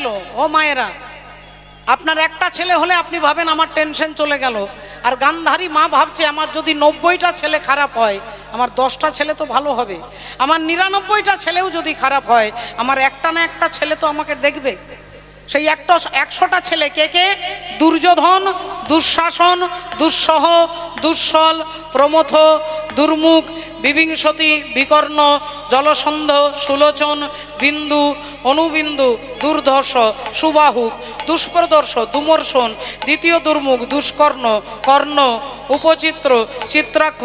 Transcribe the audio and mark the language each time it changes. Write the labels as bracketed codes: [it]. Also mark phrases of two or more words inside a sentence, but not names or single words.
[bn] ও মায়েরা, আপনার একটা ছেলে হলে আপনি ভাবেন আমার টেনশন চলে গেল, আর গান্ধারী মা ভাবছে আমার যদি 90টা ছেলে খারাপ হয় আমার 10টা ছেলে তো ভালো হবে, আমার 99টা ছেলেও যদি খারাপ হয় আমার একটা না একটা ছেলে তো আমাকে দেখবে। সেই 100টা ছেলে কে কে? দুর্যোধন, দুঃশাসন, দুঃসহ, দুঃসল, প্রমথ, দুর্মুখ, বিবিংশতি, বিকর্ণ, জলসন্ধ, সুলোচন, বিন্দু, অনুবিন্দু, দুর্ধর্ষ, সুবাহু, দুষ্প্রদর্শ, দুমর্ষণ, দ্বিতীয় দুর্মুখ, দুষ্কর্ণ, কর্ণ, উপচিত্র, চিত্রাক্ষ,